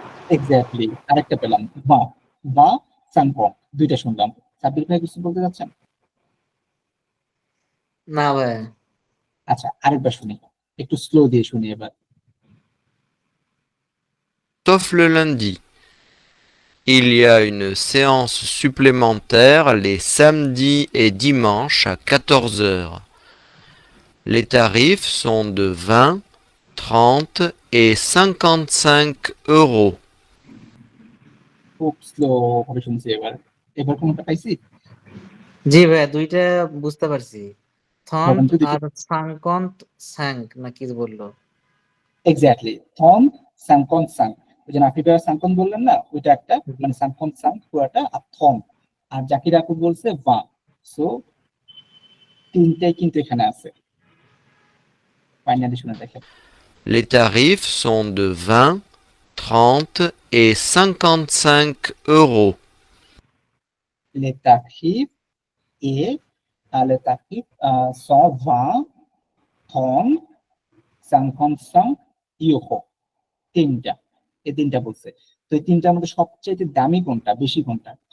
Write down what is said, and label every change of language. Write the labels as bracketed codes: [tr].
[bn] Exactly, আরেকটা পেলাম বা বা সানকন, দুইটা শুনলাম। সাবির ভাই কিছু বলতে চাচ্ছেন? না ভাই। আচ্ছা, আরেকবার শুনি, একটু স্লো দিয়ে শুনি এবার। [fr] Sauf le lundi. Il y a une séance supplémentaire les samedis et dimanches à 14 heures. Les tarifs sont de 20, 30 et 55 euros. [bn] খুব স্লো ভাবে শুনছি এবার। এবার কোনটা পাইছি? জি ভাই, দুইটা বুঝতে পারছি। থন্ট বলেন তো দেখি। আর সাংকন্ত স্যাঙ্ক না কি বললো? এক্স্যাক্টলি, থম সাংকন সাং। ওই যে নাফি ভাইয়া সাংকন বললেন না, ওইটা একটা, মানে সাংকন সাং পুরাটা, আর থম। আর জাকির আপু বলছে বা। সো তিনটাই কিন্তু এখানে আছে। ফাইনালি শুনে দেখেন। [fr] Les tarifs sont de 20, 30 et 55 euros. Les tarifs et les tarifs sont 20, 30, 55 ইউরো। [bn] তিনটা, এই তিনটা বলছে। তো এই তিনটার মধ্যে সবচেয়ে দামি কোনটা, বেশি কোনটা?